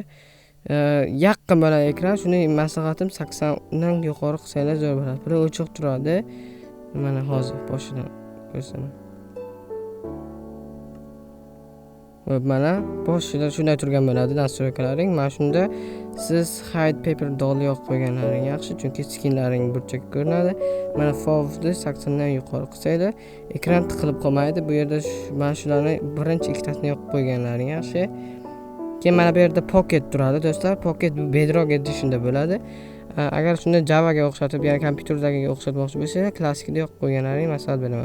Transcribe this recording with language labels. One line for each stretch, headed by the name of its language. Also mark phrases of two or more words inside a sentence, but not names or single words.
Uzbek: Yaqin bo'ladi ekran. Shuni maslahatim 80 dan yuqori qilsanglar zo'r bo'ladi. Bu o'chiq turadi. Mana hozir boshidan ko'rsataman. Va mana boshida shunday turgan bo'ladi nastroykalaring. Mana shunda siz
English: hide paper doll
Uzbek: yoqib qo'yganlaring yaxshi, chunki skinlaring burchak ko'rinadi. Mana FOVni 80 dan yuqori qilsanglar, ekran tiqilib qolmaydi. Bu yerda mana shularni birinchi ikkitasini yoqib qo'yganlaring yaxshi. Keyin mana bu yerda pocket turadi do'stlar. Pocket bu Bedrock Edition'da bo'ladi. Agar shuni Javaga o'xshatib, ya'ni kompyuterdagiga o'xshatmoqchi bo'lsangiz, klassikda yoqib qo'yganlaring maslahat beraman.